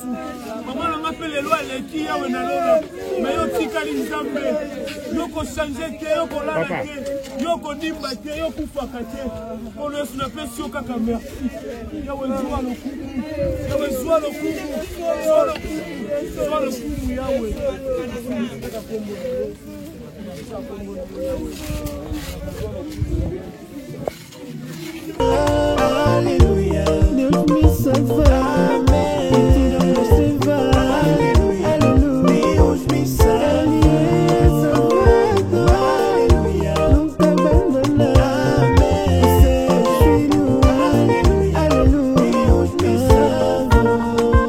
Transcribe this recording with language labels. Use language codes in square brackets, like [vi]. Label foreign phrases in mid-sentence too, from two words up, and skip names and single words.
[ln] Mama nanga mpe lelo aleki Yahweh na lolo. Me yo tikali Nzambe, yo kochange te, yo kolala te, yo konimba te, yo kufaka te. Nkolo Yesu napesi yo kaka merci. Yahweh zwa lokumu, Yahweh zwa lokumu, zwa lokumu, zwa lokumu Yahweh. [pt] Aleluia, Deus me salvou, me tirou das trevas, aleluia, Deus me salvou, aleluia, nunca abandonou, seu filho, aleluia, Deus me salvou.